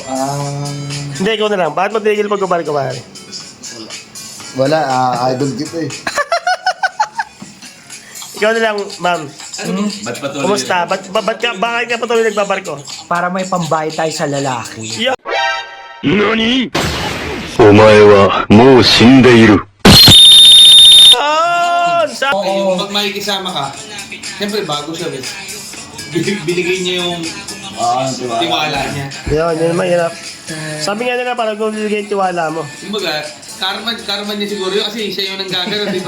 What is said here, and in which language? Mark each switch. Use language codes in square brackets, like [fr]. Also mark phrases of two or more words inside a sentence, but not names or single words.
[tl] Hindi, ikaw na lang. Bakit mo tinigil pagbabarko, pare? wala, idol kita eh. Ikaw na lang, ma'am. Ba't patuloy? Kumusta? Bakit ka patuloy nagbabarko? Para may pambayad tayo sa lalaki. [ja] NANI?! お前はもう死んでいる。 [tl] Pag makikisama ka, siyempre bago siya, binigay niya yung tiwala niya. Yun mahirap. Sabi nga nila, parang kung bibigay yung tiwala mo. Kumbaga, karma niya siguro yun kasi siya yung nanggagano, di ba?